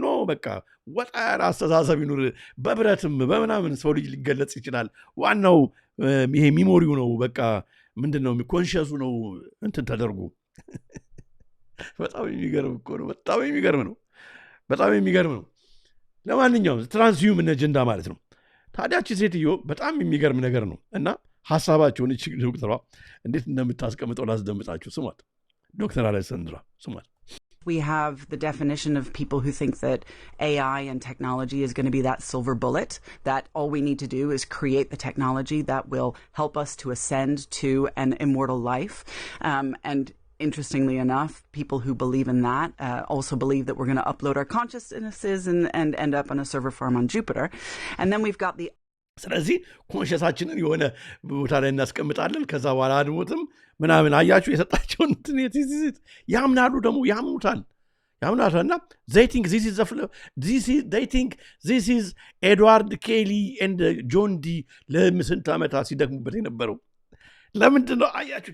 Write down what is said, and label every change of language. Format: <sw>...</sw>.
<am>ኖ በቃ ወጣ ያለ አስተሳሰብ ይኖር። በብረትም በምናምን ሰው ልጅ ሊገለጽ ይችላል። ዋናው ይሄ ሚሞሪው ነው። በቃ ምንድን ነው ኮንሽሱ ነው እንትን ተደርጎ በጣም የሚገርም እኮ ነው። በጣም የሚገርም ነው። በጣም የሚገርም ነው። ለማንኛውም ትራንስሂውመን አጀንዳ ማለት ነው። ታዲያች ሴትዮ በጣም የሚገርም ነገር ነው እና ሐሳባቸውን እቺ ዶክተሯ እንዴት እንደምታስቀምጠው ላስደምጣችሁ። ስሟት ዶክተር አሌክሳንድራ ስሟት።</am> <en>We have the definition of people who think that AI and technology is going to be that silver bullet, that all we need to do is create the technology that will help us to ascend to an immortal life. And interestingly enough, people who believe in that also believe that we're going to upload our consciousnesses and end up on a server farm on Jupiter. And then we've got the</en> <am>ስለዚህ ኮንሽሳችንን የሆነ ቦታ ላይ እናስቀምጣለን። ከዛ በኋላ አድሞትም ምናምን አያችሁ የሰጣቸውን ያምናሉ። ደግሞ ያምኑታል እና</am> <en>they think this is</en> <am>ኤድዋርድ ኬሊ and ጆን ዲ ለስንት ዓመታት ሲደክሙበት የነበረው ለምንድን ነው አያችሁ?</am>